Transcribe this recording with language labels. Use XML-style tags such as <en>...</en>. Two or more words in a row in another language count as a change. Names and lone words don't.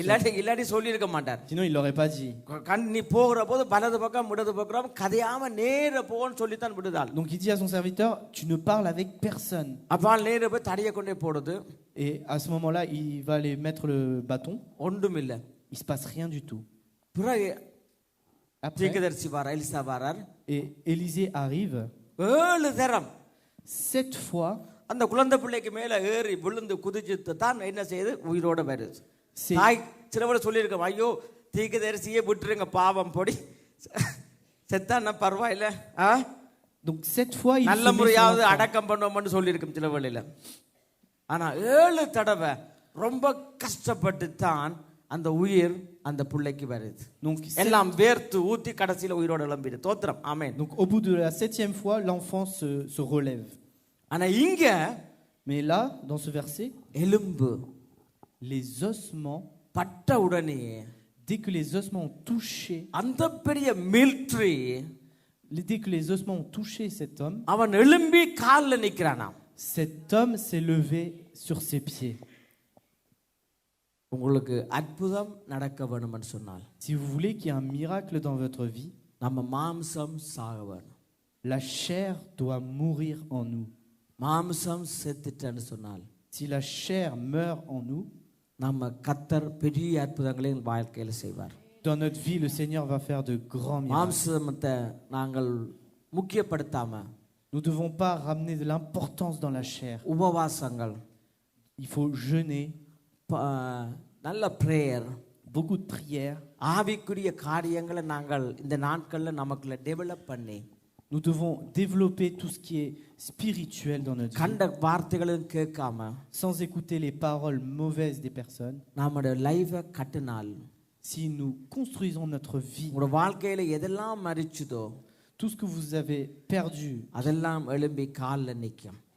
<fr>Sinon, il ne l'aurait pas dit. Donc il dit à son serviteur, tu ne parles avec personne. Et à ce moment-là, il va aller mettre le bâton. Il ne se passe rien du tout. Après,</fr> <ta>தீர்க்கதரிசி வாரார், எலிசா வாரார்.</ta> <fr>et Élisée arrive.</fr> <ta>7 தரம்</ta> <fr>7 fois,</fr> <ta>அந்த குழந்தை பிள்ளைக்கு மேல ஏறி விழுந்து குதிச்சு தான் என்ன செய்யுது, உயிரோட வருது.</ta> <fr>c'est</fr> <ta>தாய் சிலவரை சொல்லியிருக்கோம், ஐயோ தீர்க்கதரிசியே விட்டுருங்க, பாவம் பொடி, செத்தான பரவாயில்ல,</ta> <fr>donc 7 fois il</fr> <ta>நல்ல</ta> <fr>se met son</fr> <ta>முறையாவது</ta> <fr>enfant.</fr> <ta>அடக்கம் பண்ணுவோம்னு சொல்லியிருக்கும் சில வேளையில. ஆனா 7 தடவை ரொம்ப கஷ்டப்பட்டு தான் அந்த உயிர் அந்த பிள்ளைக்கு வருது.</ta> <fr>Donc,</fr> <ta>எல்லாம் வேர்த்து ஊத்தி கடைசியில உயிரோட எழும்பிடு. தோத்திரம், ஆமென்.</ta> <fr>donc au bout de la 7e fois, l'enfant se relève.</fr> <ta>ஆனா இங்க</ta> <fr>Mais là, dans ce verset,</fr> <ta>எலும்பு</ta> <fr>les ossements,</fr> <ta>பட்ட உடனே</ta> <fr>dès que les ossements ont touché,</fr> <ta>அந்த பெரிய மிலிட்டரி</ta> <fr>dès que les ossements ont touché cet homme,</fr> <ta>அவன் எழும்பி கால்ல நிக்கிறானாம்.</ta> <fr>cet homme s'est levé sur ses pieds.</fr> <ta>உங்களுக்கு அற்புதம் நடக்க வேணும்னு சொன்னால்,</ta> <fr>Si vous voulez qu'il y ait un miracle dans votre vie,</fr> <ta>நம்ம மாம்சம் சாக வேணும்.</ta> <fr>la chair doit mourir en nous.</fr> <ta>மாம்சம் செத்துட்டேன்னு சொன்னால்,</ta> <fr>Si la chair meurt en nous,</fr> <ta>நம்ம கர்த்தர் பெரிய அற்புதங்களை வாழ்க்கையில செய்வார்.</ta> <fr>dans notre vie, le Seigneur va faire de grands miracles.</fr> <ta>மாம்சத்தை நாங்கள் முக்கியப்படுத்தாம,</ta> <fr>Nous ne devons pas ramener de l'importance dans la chair.</fr> <ta>உபவாசங்கள்,</ta> <fr>Il faut jeûner,</fr> <ta>நல்ல பிரேயர்,</ta> <fr>beaucoup de prières.</fr> <ta>ஆவிக்குரிய காரியங்களை நாங்கள் இந்த நாட்கள்ல நமக்குள்ள டெவலப் பண்ணி,</ta> <fr>Nous devons développer tout ce qui est spirituel dans notre vie,</fr> <ta>கண்ட வார்த்தைகளும் கேட்காம</ta> <fr>sans écouter les paroles mauvaises des personnes.</fr> <ta>நம்முடைய லைஃபை கட்டினால்,</ta> <fr>Si nous construisons notre vie,</fr> <ta>உங்களோட வாழ்க்கையில எதெல்லாம் மரிச்சுதோ</ta> <fr>tout ce que vous avez perdu</fr> <ta>அதெல்லாம் எழும்பி காலில் நிற்கும்.</ta>